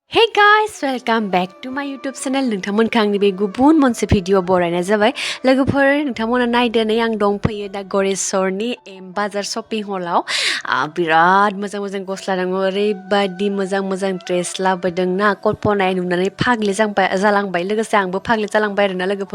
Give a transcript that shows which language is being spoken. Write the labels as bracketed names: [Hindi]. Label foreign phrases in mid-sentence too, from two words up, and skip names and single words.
[English] Hey guys, welcome back to my YouTube channel. [Bodo] नोंथांमोनखौ आंनि बे गुबुन मोनसे भिडिअ बरायनाय जाबाय। लोगोफोर नोंथांमोना नायदो नै आं दंफैयो दा गरेस्वरनि बाजार शपिं हलाव। बिराद मोजां मोजां गस्ला दङ, ओरैबायदि मोजां मोजां ड्रेस लाबोदों ना कल्पनाया नुनानै फाग्लि जालांबाय लोगोसे आंबो फाग्लि जालांबाय आरोना लोगोफोर।